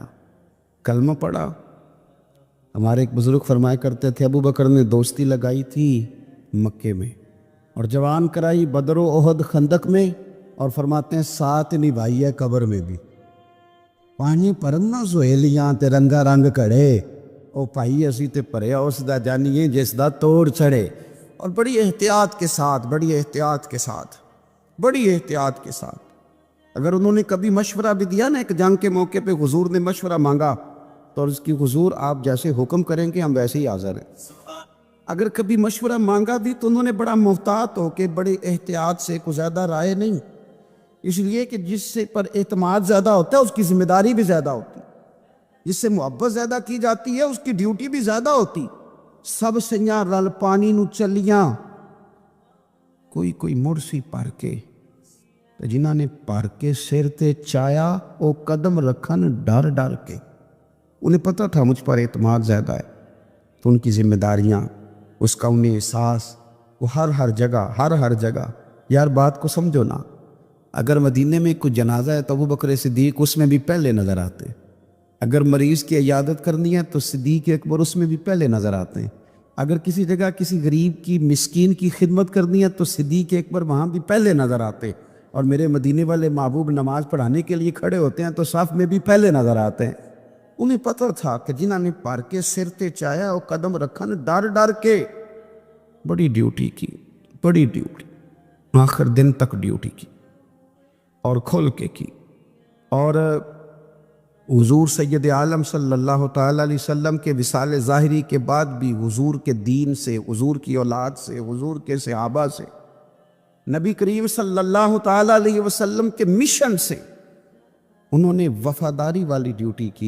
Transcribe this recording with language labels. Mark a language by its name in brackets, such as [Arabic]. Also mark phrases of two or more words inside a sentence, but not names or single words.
[Urdu] کلمہ پڑھا۔ ہمارے ایک بزرگ فرمایا کرتے تھے ابو بکر نے دوستی لگائی تھی مکے میں اور جوان کرائی بدر و احد خندق میں، اور فرماتے ہیں ساتھ نبھائی ہے قبر میں بھی۔ [Punjabi] پانی پرنا سہیلیاں تے رنگا رنگ کڑے، او پائی اسی تے پریا اس دا جانیے جس دا توڑ چڑھے۔ [Urdu] اور بڑی احتیاط کے ساتھ، بڑی احتیاط کے ساتھ، بڑی احتیاط کے ساتھ، اگر انہوں نے کبھی مشورہ بھی دیا نا، ایک جنگ کے موقع پہ حضور نے مشورہ مانگا تو عرض کی حضور آپ جیسے حکم کریں گے ہم ویسے ہی حاضر ہیں۔ اگر کبھی مشورہ مانگا بھی تو انہوں نے بڑا محتاط ہو کے بڑے احتیاط سے، کوئی زیادہ رائے نہیں، اس لیے کہ جس سے پر اعتماد زیادہ ہوتا ہے اس کی ذمہ داری بھی زیادہ ہوتی، جس سے محبت زیادہ کی جاتی ہے اس کی ڈیوٹی بھی زیادہ ہوتی۔ [Punjabi] سب سیاں رل پانی نو چلیاں، کوئی مڑ سی پر کے، جنہاں نے پر کے سر تے چایا او قدم رکھن ڈر ڈر کے، [Urdu] انہیں پتہ تھا مجھ پر اعتماد زیادہ ہے، تو ان کی ذمہ داریاں، اس کا انہیں احساس، وہ ہر جگہ۔ یار بات کو سمجھو نا، اگر مدینے میں کوئی جنازہ ہے تو ابو بکر صدیق اس میں بھی پہلے نظر آتے ہیں، اگر مریض کی عیادت کرنی ہے تو صدیق اکبر اس میں بھی پہلے نظر آتے ہیں، اگر کسی جگہ کسی غریب کی مسکین کی خدمت کرنی ہے تو صدیق اکبر وہاں بھی پہلے نظر آتے، اور میرے مدینے والے محبوب نماز پڑھانے کے لیے کھڑے ہوتے ہیں تو صف میں بھی پہلے نظر آتے ہیں۔ انہیں پتہ تھا کہ [Punjabi] جنہاں نے پر کے سر تے چایا وہ قدم رکھن ڈر ڈر کے، [Urdu] بڑی ڈیوٹی کی، بڑی ڈیوٹی، آخر دن تک ڈیوٹی کی اور کھل کے کی۔ اور حضور سید عالم [Arabic] صلی اللہ تعالیٰ علیہ وسلم [Urdu] کے وصال ظاہری کے بعد بھی حضور کے دین سے، حضور کی اولاد سے، حضور کے صحابہ سے، نبی کریم [Arabic] صلی اللہ تعالیٰ علیہ وسلم [Urdu] کے مشن سے انہوں نے وفاداری والی ڈیوٹی کی۔